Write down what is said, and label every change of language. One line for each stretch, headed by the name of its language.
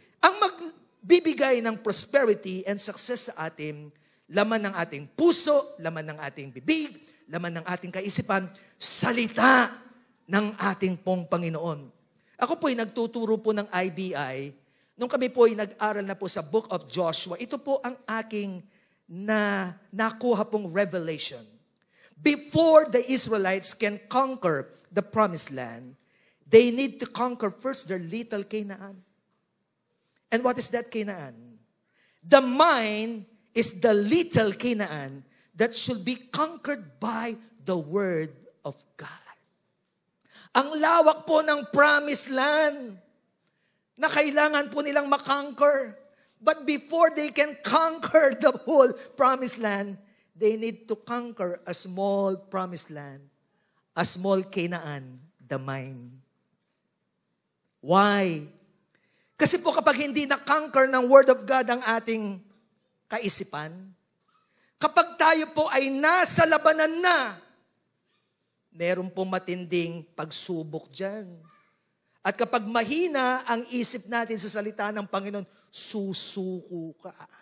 Filipino: Ang magbibigay ng
English: prosperity and success
Filipino: sa atin, laman ng ating puso, laman ng ating bibig, laman ng ating kaisipan, salita ng ating pong Panginoon. Ako po'y nagtuturo po ng IBI. Nung kami po ay nag-aral na po sa Book of Joshua, ito po ang aking nakuha pong revelation.
English: Before the Israelites can conquer the promised land, they need to conquer first their little Canaan. And what is that Canaan? The mind is the little Canaan that should be conquered by the Word of God.
Filipino: Ang lawak po ng promised land na kailangan po nilang makonquer.
English: But before they can conquer the whole promised land, they need to conquer a small promised land, a small Canaan, the mind. Why?
Filipino: Kasi po kapag hindi na-conquer ng Word of God ang ating kaisipan, kapag tayo po ay nasa labanan na, meron pong matinding pagsubok dyan. At kapag mahina ang isip natin sa salita ng Panginoon, susuko ka.